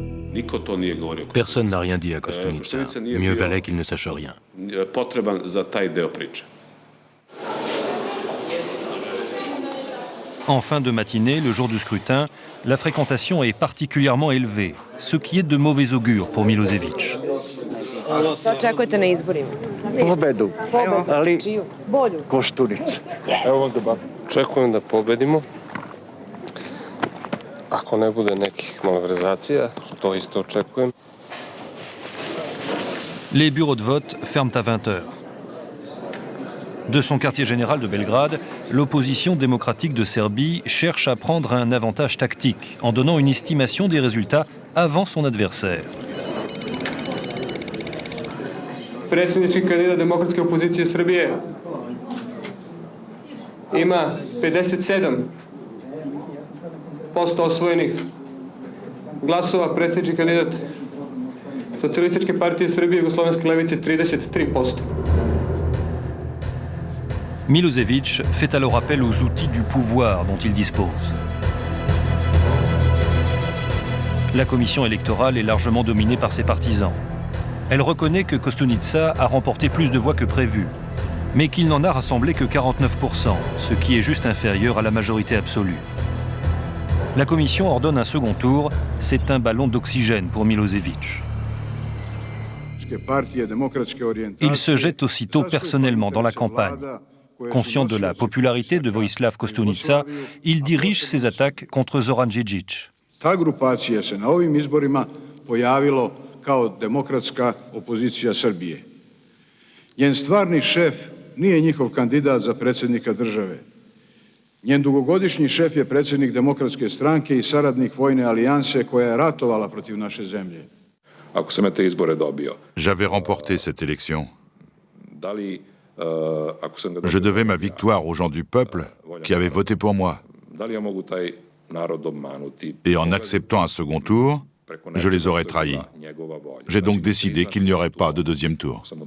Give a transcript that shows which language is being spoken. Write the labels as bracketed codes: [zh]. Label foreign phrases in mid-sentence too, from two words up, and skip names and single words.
[fr] Personne n'a rien dit à Kostunica. Mieux valait qu'il ne sache rien. En fin de matinée, le jour du scrutin, la fréquentation est particulièrement élevée, ce qui est de mauvais augure pour Milosevic. [sr] Pobedu, ali Koštunica. Evo da očekujem da pobedimo. Ako ne bude nekih malverzacija, što isto očekujem. [fr] Les bureaux de vote ferment à 20 h. De son quartier général de Belgrade, l'opposition démocratique de Serbie cherche à prendre un avantage tactique en donnant une estimation des résultats avant son adversaire. [sr] Predsjednički kandidat demokratske opozicije Srbije ima 57% osvojenih glasova, predsjednički kandidat Socijalističke partije Srbije i Jugoslovenske levice 33%. [fr] Milosevic fait alors appel aux outils du pouvoir dont il dispose. La commission électorale est largement dominée par ses partisans. Elle reconnaît que Kostunica a remporté plus de voix que prévu, mais qu'il n'en a rassemblé que 49%, ce qui est juste inférieur à la majorité absolue. La commission ordonne un second tour, c'est un ballon d'oxygène pour Milosevic. Il se jette aussitôt personnellement dans la campagne. Conscient de la popularité de Vojislav Koštunica, il dirige ses attaques contre Zoran Djindjic. [sr] Ta grupacija se na ovim izborima pojavilo kao demokratska opozicija Srbije. Njen stvarni šef nije njihov kandidat za predsjednika države. Njen dugogodišnji šef je predsjednik Demokratske stranke i saradnik vojne alijanse koja je ratovala protiv naše zemlje. [fr] J'avais remporté cette élection. Je devais ma victoire aux gens du peuple qui avaient voté pour moi. Et en acceptant un second tour, je les aurais trahis. J'ai donc décidé qu'il n'y aurait pas de deuxième tour.